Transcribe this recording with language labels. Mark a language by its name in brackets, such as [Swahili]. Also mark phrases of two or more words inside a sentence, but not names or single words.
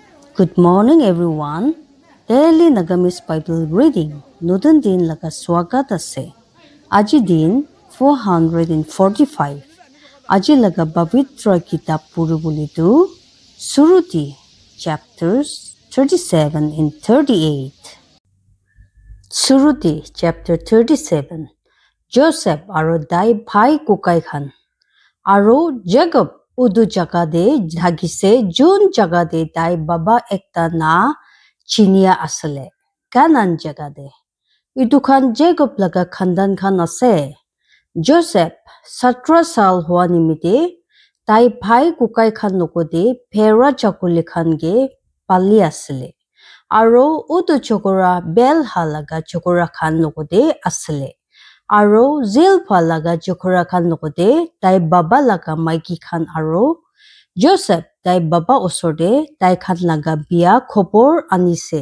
[English] Good morning, everyone. Daily Nagamis Bible reading. [Naga Pidgin] Nudun din laga swagat ase. Aji din 445. Aji laga Pavitra Kitab puri bulitu. [English] Suruti chapters 37 and 38. Suruti chapter 37. [Naga Pidgin] Joseph aro dai bhai kukai khan. Aro Jacob udu jaga de dhagise jun jaga de dai baba ekta na chinia asale kanan jaga de idu khan Jacob laga khandan khan ase. Joseph 17 sal hua nimite dai bhai kukai khan nokode phera chakuli khan ge pali asale aro udu chokora bel halaga chokora khan nokode asale aro zil phalaga chokora khan nokode tai baba laga maiki khan aro Joseph tai baba osorde tai khan laga bia khopor anise.